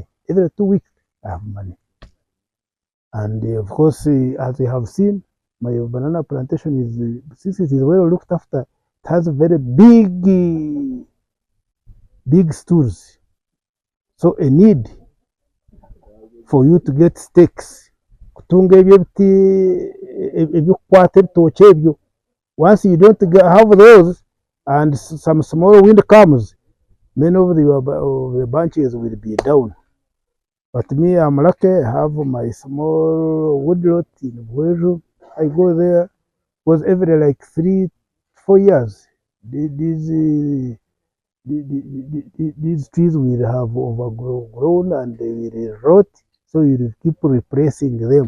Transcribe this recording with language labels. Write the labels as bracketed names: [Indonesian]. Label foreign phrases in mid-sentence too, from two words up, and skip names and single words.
[English] Every 2 weeks, I have money. And of course, as you have seen, my banana plantation is, since it is well looked after, it has very big stools. So a need for you to get stakes. [Nyankole] Kutunga ebyo biti ebyokukwata ebitookye ebyo. [English] Once you don't have those, and some small wind comes, many of the branches will be down. But me, I'm lucky, I have my small woodlot in Bweju. I go there, because every like 3-4 years, these trees will have overgrown and they will rot, so you will keep replacing them.